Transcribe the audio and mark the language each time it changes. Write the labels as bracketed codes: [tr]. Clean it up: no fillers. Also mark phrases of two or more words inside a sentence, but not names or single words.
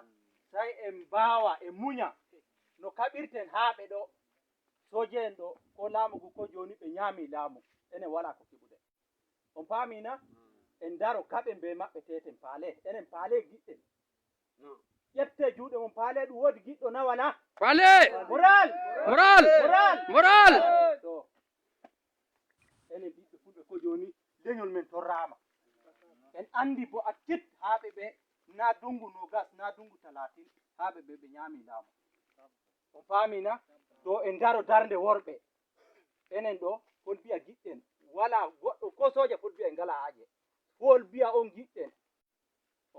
[ff] Sai en bawa e munya no kabirten haɓe ɗo sojen ɗo ko laamugu ko joni ɓe nyami laamu enen wala ko kiɓude on paamina en daro kaɓe be maɓɓe teten paale enen paale giɗɗen ƴette juuɗe mon paale ɗum woodi giɗɗo na wala Paale! moral Moral! Moral! to enen ɓiɓɓe fulɓe ko joni leñol men torrama en andi bo a tit haɓe ɓe na dungu nogas na dungu 30 haɓe ɓe ɓe nyami laamu on paamina to en daro darde worɓe enen ɗo hol biya giɗɗen wala goɗɗo ko soja fot biya en ngala haaje hol biya on giɗɗen on